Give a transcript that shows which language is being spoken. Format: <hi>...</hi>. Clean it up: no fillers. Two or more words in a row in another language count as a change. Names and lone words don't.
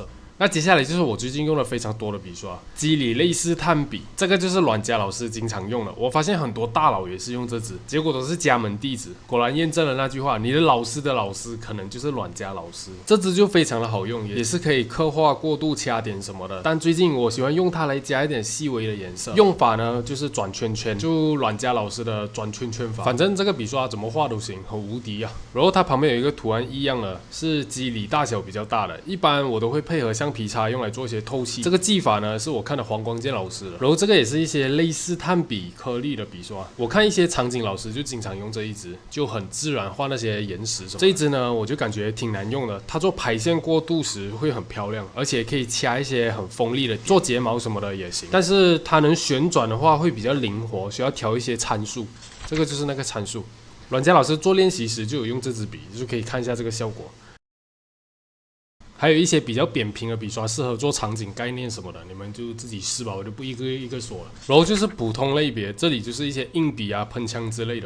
<zh>那接下來就是我最近用了非常多的筆刷，肌理類似炭筆，這個就是阮家老師經常用的。我發現很多大佬也是用這支，結果都是家門弟子。果然驗證了那句話，你的老師的老師可能就是阮家老師。這支就非常的好用，也是可以刻畫、過渡、掐點什麼的。但最近我喜歡用它來加一點細微的顏色。用法呢就是轉圈圈，就阮家老師的轉圈圈法。反正這個筆刷怎麼畫都行，很無敵啊。然後它旁邊有一個圖案異樣的，是肌理大小比較大的，一般我都會配合橡皮擦用來做一些透氣。這個技法呢是我看的黃光健老師的，然後這個也是一些類似炭筆顆粒的筆刷。我看一些場景老師就經常用這一支，就很自然畫那些岩石什麼的。這一支呢我就感覺挺難用的，它做排線過渡時會很漂亮，而且可以掐一些很鋒利的，做睫毛什麼的也行。但是它能旋轉的話會比較靈活，需要調一些參數。這個就是那個參數。阮家老師做練習時就有用這支筆，就可以看一下這個效果。還有一些比較扁平的筆刷，適合做場景概念什麼的，你們就自己試吧，我就不一個一個說了。然後就是普通類別，這裡就是一些硬筆啊、噴槍之類的。</zh>